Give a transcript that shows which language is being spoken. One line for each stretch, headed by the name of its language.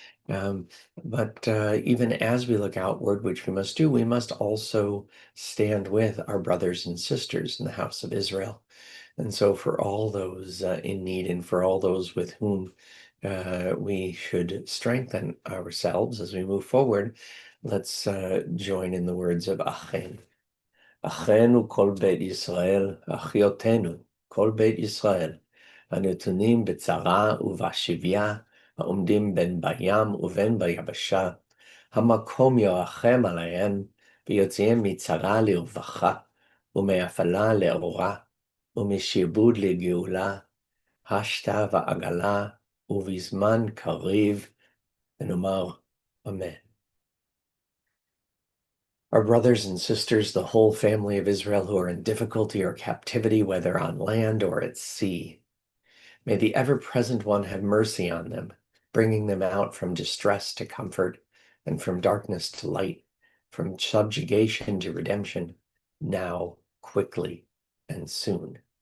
English: But even as we look outward, which we must do, we must also stand with our brothers and sisters in the house of Israel. And so, for all those in need and for all those with whom we should strengthen ourselves as we move forward, let's join in the words of Achen.
Hebrew: Achenu kol beit Yisrael, achiotenu kol beit Yisrael, הנתונים בצרה ובשביה, העומדים בין בים ובין ביבשה, המקום ירחם עליהם, ויוציאם מצרה לרווחה, ומאפלה לאורה, ומשעבוד לגאולה, השתה ועגלה, ובזמן קריב, ונאמר אמן.
English: Our brothers and sisters, the whole family of Israel who are in difficulty or captivity, whether on land or at sea, may the ever-present one have mercy on them, bringing them out from distress to comfort, and from darkness to light, from subjugation to redemption, now, quickly, and soon.